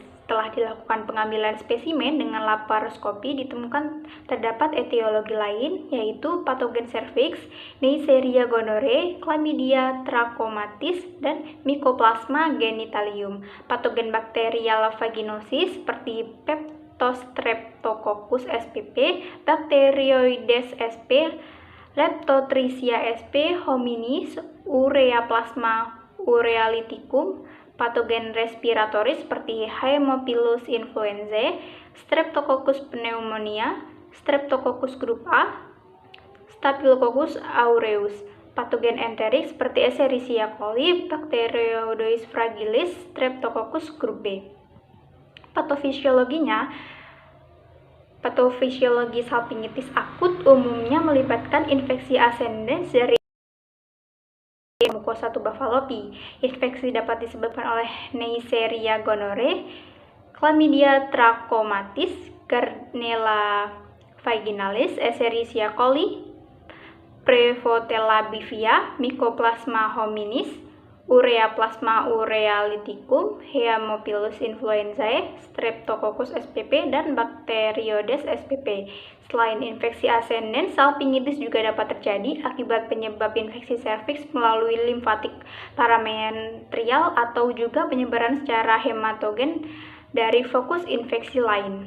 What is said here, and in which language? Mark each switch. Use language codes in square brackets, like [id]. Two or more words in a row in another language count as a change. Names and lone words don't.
[id] Setelah dilakukan pengambilan spesimen dengan laparoskopi, ditemukan terdapat etiologi lain, yaitu patogen cervix, Neisseria gonorrhoeae, Chlamydia trachomatis, dan Mycoplasma genitalium. Patogen bakterial vaginosis seperti Streptococcus spp, Bacteroides sp, Leptotrichia sp, hominis, Ureaplasma urealyticum, patogen respiratoris seperti Haemophilus influenzae, Streptococcus pneumonia, Streptococcus grup A, Staphylococcus aureus, patogen enterik seperti Escherichia coli, Bacteroides fragilis, Streptococcus grup B. Patofisiologi salpingitis akut umumnya melibatkan infeksi ascendens dari mukosa tuba Fallopi. Infeksi dapat disebabkan oleh Neisseria gonorrhoeae, Chlamydia trachomatis, Gardnerella vaginalis, Escherichia coli, Prevotella bifida, Mycoplasma hominis, Ureaplasma urealyticum, Haemophilus influenzae, Streptococcus spp, dan Bacteroides spp. Selain infeksi ascendens, salpingitis juga dapat terjadi akibat penyebab infeksi serviks melalui limfatik paramentrial atau juga penyebaran secara hematogen dari fokus infeksi lain.